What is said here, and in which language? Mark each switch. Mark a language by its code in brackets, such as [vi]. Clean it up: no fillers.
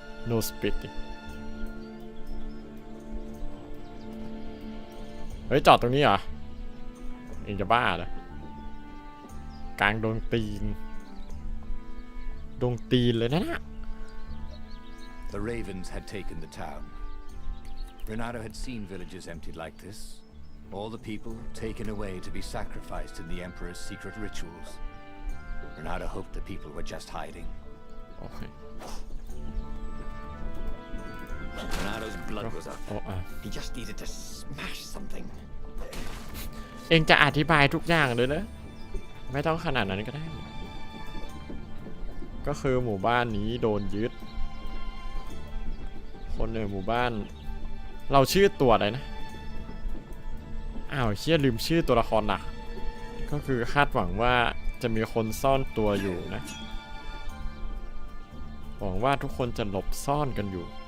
[en] no spitting [th] เฮ้ยจอดตรงนี้เหรอเองจะบ้าเหรอกลางดงตีนเลยนะ [en] The Ravens had taken the town. Renato had seen villages emptied like this. All the people taken away to be sacrificed in the Emperor's secret rituals. Renato hoped the people were just hiding. [th] โอเค [en] Renato's blood was up. โอ้อ่ะ He just needed to smash something. [th] เองจะอธิบายทุกอย่างเลยนะไม่ต้องขนาดนั้นก็ได้ก็คือหมู่บ้านนี้โดนยึดคนในหมู่บ้านเราชื่อตัวอะไรนะอ้าวเชี่ยลืมชื่อตัวละครหลักก็คือคาดหวังว่าจะมีคนซ่อนตัวอยู่นะหวังว่าทุกคนจะหลบซ่อนกันอยู่